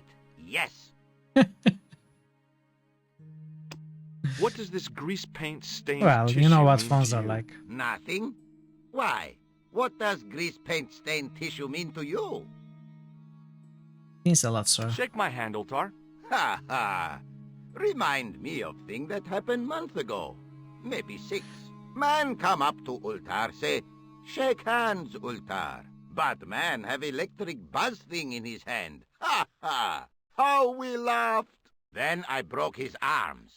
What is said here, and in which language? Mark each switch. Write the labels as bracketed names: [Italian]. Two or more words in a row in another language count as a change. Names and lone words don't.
[English] Yes. What does this grease paint stained Well, tissue you know what mean phones to are you? like. Nothing? Why? What does grease paint stained tissue mean to you? Means a lot, sir. Shake my hand, Ultar. Ha ha! Remind me of thing that happened month ago. Maybe 6. Man come up to Ultar, say, shake hands, Ultar. But man have electric buzz thing in his hand. Ha ha! How we laughed! Then I broke his arms.